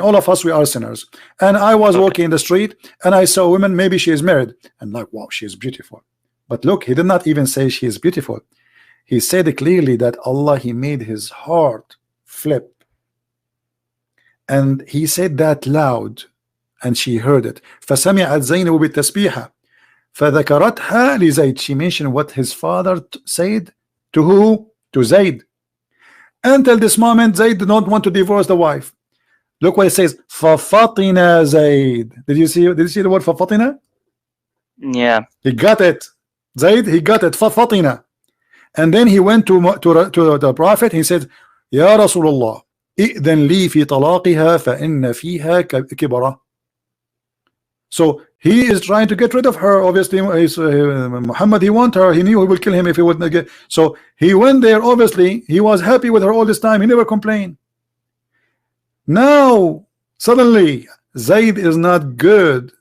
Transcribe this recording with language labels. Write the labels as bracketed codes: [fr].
[en] All of us, we are sinners. And I was walking in the street and I saw a woman, maybe she is married. And like, wow, she is beautiful. But look, he did not even say she is beautiful. He said clearly that Allah, he made his heart flip. And he said that loud and she heard it. [ar] فسمعت زينب بالتسبيحة فذكرتها لزيد. [en] She mentioned what his father said to who? To Zayd. Until this moment, Zayd did not want to divorce the wife. Look what it says. فَفَطِنَ Zayd. Did you see the word فَفَطِنَ? Yeah. He got it. Zayd, he got it. فَفَطِنَ. And then he went to the Prophet. He said, [ar] يا رسول الله إذن لي في طلاقها فإن فيها كبرة. [en] So he is trying to get rid of her. Obviously, Muhammad, he want her. He knew he will kill him if he wouldn't get. So he went there. Obviously, he was happy with her all this time. He never complained. Now suddenly Zayd is not good.